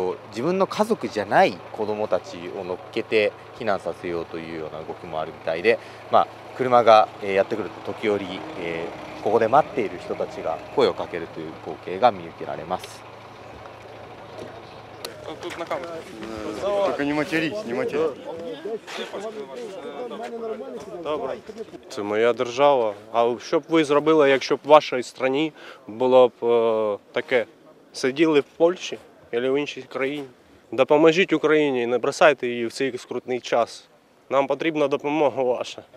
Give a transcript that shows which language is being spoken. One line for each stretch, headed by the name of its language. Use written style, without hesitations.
Japanese: 自分の家族じゃない子どもたちを乗っけて避難させようというような動きもあるみたいで、車がやってくると時折、ここで待っている人たちが声をかけるという光景が見受けられます。
Russian: Тут на камеру. Только не матерись, не матерись.
Ukrainian: Добре. Це моя держава. А що б ви зробили, якщо б в вашій країні було б таке? Сиділи в Польщі або в іншій країні? Допоможіть Україні, не бросайте її в цей скрутний час. Нам потрібна допомога ваша.